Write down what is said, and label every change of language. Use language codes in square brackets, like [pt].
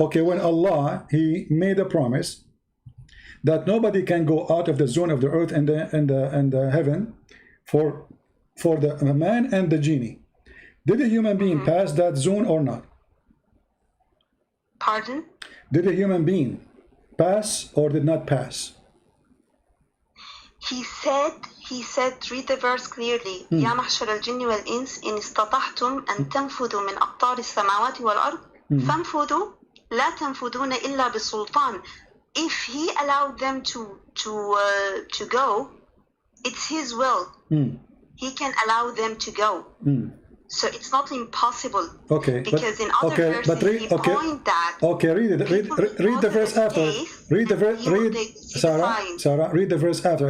[en] When Allah, he made a promise that nobody can go out of the zone of the earth and the heaven for the man and the genie. Did a human being pass that zone or not? Pardon? Did a human being pass or did not pass? He said, read the verse clearly. [ar] يا معشر الجن والإنس إن استطعتم أن تنفذوا من أقطار السماوات والأرض فانفذوا لا تنفذون إلا بسلطان. [en] If he allowed them to go, it's his will. He can allow them to go. So it's not impossible. Okay. Because in other verses he point that. Okay, read the verse after. Sarrah, read the verse after.